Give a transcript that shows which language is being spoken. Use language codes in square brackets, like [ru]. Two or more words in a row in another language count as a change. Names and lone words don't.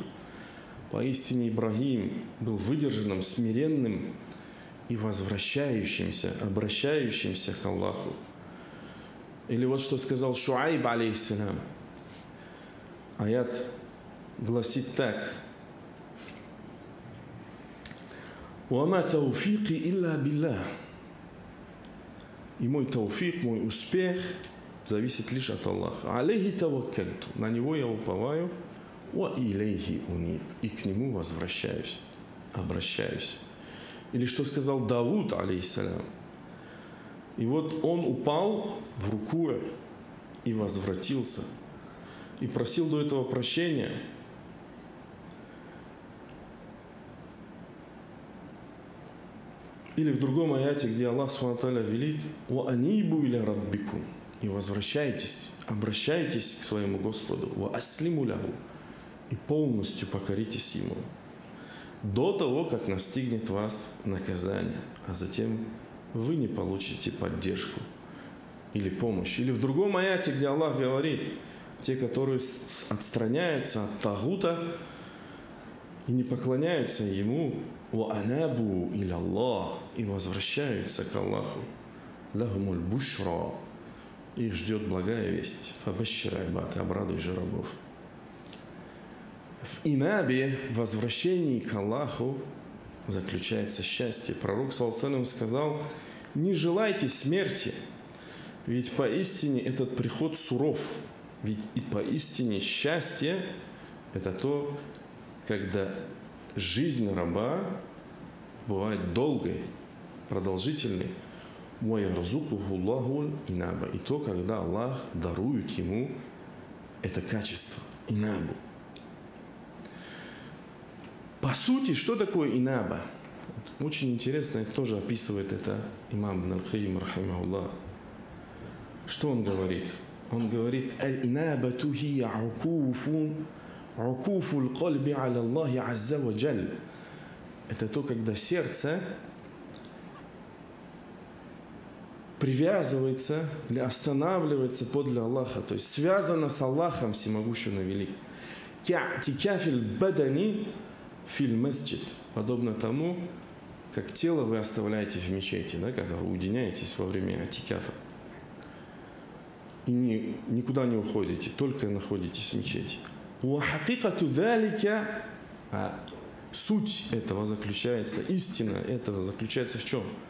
[ru] Поистине Ибрагим был выдержанным, смиренным и возвращающимся, обращающимся к Аллаху. Или вот что сказал Шуайб, алейхиссалям. Аят гласит так: [ar] وما توفيقي إلا بالله». [ru] И мой тауфик, мой успех зависит лишь от Аллаха. [ar] «عليه توكلت». [ru] На него я уповаю. [ar] وإليه أنيب». [ru] И к нему возвращаюсь, обращаюсь. Или что сказал Давуд, алейхиссалям. И вот он упал в рукуэ и возвратился. И просил до этого прощения. Или в другом аяте, где Аллах Субхану ва Тааля велит: [ar] «وأنيبوا إلى ربكم». [ru] И возвращайтесь, обращайтесь к своему Господу. [ar] وأسلموا له». [ru] И полностью покоритесь Ему. До того, как настигнет вас наказание, а затем вы не получите поддержку или помощь. Или в другом аяте, где Аллах говорит: те, которые отстраняются от тагута и не поклоняются Ему, [ar] وأنابوا إلى الله», [ru] и возвращаются к Аллаху, [ar] «لهم البشرى», [ru] их ждет благая весть. [ar] «فبشر عباد», [ru] обрадуй же рабов. В инабе, возвращении к Аллаху, заключается счастье. Пророк [ar] صلى الله عليه وسلم [ru] сказал: не желайте смерти, ведь поистине этот приход суров. Ведь и поистине счастье – это то, когда жизнь раба бывает долгой, продолжительной. И то, когда Аллах дарует ему это качество, инабу. По сути, что такое инаба? Очень интересно, тоже описывает это имам Ибн аль-Кайим, рахимахуллах. Что он говорит? Он говорит: [ar] الإنابة هي عكوف القلب على الله عز وجل». [ru] Это то, когда сердце привязывается или останавливается подле Аллаха, то есть связано с Аллахом всемогущим и великим. [ar] كاعتكاف البدن في المسجد. [ru] Подобно тому, как тело вы оставляете в мечети, да, когда вы уединяетесь во время атикафа. И никуда не уходите, только находитесь в мечети. А суть этого заключается, истина этого заключается в чем?